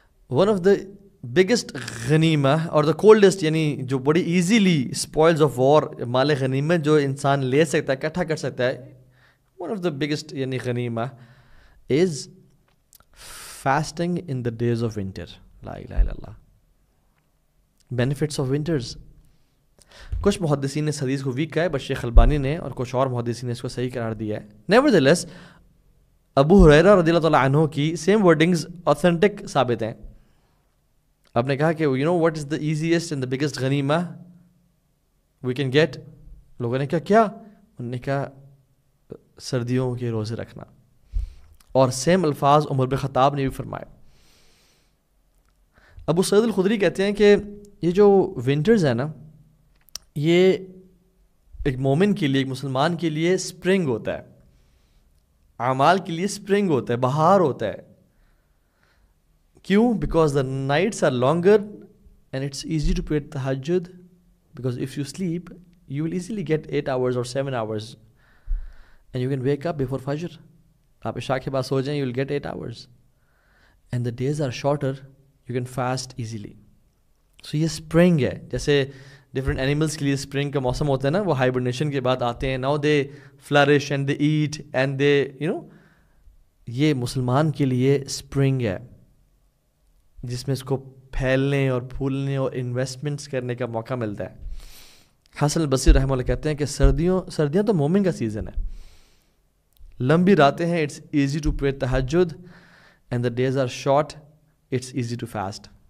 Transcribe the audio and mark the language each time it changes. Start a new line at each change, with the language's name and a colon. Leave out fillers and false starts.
English: one of the biggest غنیمہ اور the coldest,
Urdu: یعنی جو بڑی ایزیلی اسپوائلز آف وار, مال غنیمت جو انسان لے سکتا ہے, اکٹھا کر سکتا ہے,
English: One of the biggest یعنی غنیمہ is fasting in the days of winter.
Arabic: لا الہ الا اللہ.
English: Benefits of winters.
Urdu: کچھ محدثین نے اس حدیث کو ویک کہا ہے, بٹ شیخ البانی نے اور کچھ اور محدثین نے اس کو صحیح قرار دیا ہے. نیورتھلیس ابو ہریرہ رضی اللہ تعالیٰ عنہ کی سیم ورڈنگز اوتھینٹک ثابت ہیں. آپ نے کہا کہ
English: You know what is the easiest and the biggest غنیمہ we can get.
Urdu: لوگوں نے کہا کیا؟ انہوں نے کہا سردیوں کے روزے رکھنا. اور سیم الفاظ عمر بن خطاب نے بھی فرمائے. ابو سعید الخدری کہتے ہیں کہ یہ جو ونٹرز ہیں نا, یہ ایک مومن کے لیے, ایک مسلمان کے لیے سپرنگ ہوتا ہے, اعمال کے لیے سپرنگ ہوتا ہے, بہار ہوتا ہے.
English: کیوں؟ Because the nights are longer and it's easy to pray تہجد, because if you sleep you will easily get 8 hours اور 7 hours and you can wake up before فجر.
Urdu: آپ عشاء کے بعد سو جائیں,
English: You will get 8 hours and the days are shorter, you can fast easily. So یہ spring ہے.
Urdu: جیسے ڈفرینٹ اینیملس کے لیے اسپرنگ کا موسم ہوتا ہے نا, وہ ہائبرنیشن کے بعد آتے ہیں.
English: Now they flourish and they eat and they you know.
Urdu: یہ مسلمان کے لیے اسپرنگ ہے جس میں اس کو پھیلنے اور پھولنے اور انویسٹمنٹس کرنے کا موقع ملتا ہے. حسن البصری رحمہ اللہ کہتے ہیں کہ سردیاں تو مومن کا سیزن ہے, لمبی راتیں ہیں,
English: It's easy to pray تہجد and the days are short, it's easy to fast.